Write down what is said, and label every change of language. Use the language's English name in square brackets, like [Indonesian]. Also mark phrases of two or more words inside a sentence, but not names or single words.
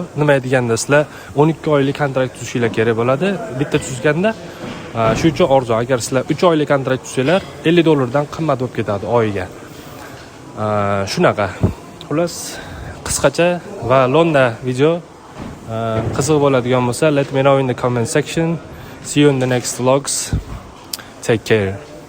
[Uzbek] Nima deganda sizlar 12 oylik kontrakt tuzishinglar kerak bo'ladi. Bitta tuzganda shu uchun arzon. Agar sizlar 3 oylik kontrakt tuzsanglar, $50 dan qimmat bo'lib ketadi oyiga. Shunaqa. Xullas, qisqacha va londa video qiziq bo'ladigan bo'lsa, [English] let me know in the comment section. See you in the next vlogs. Take care.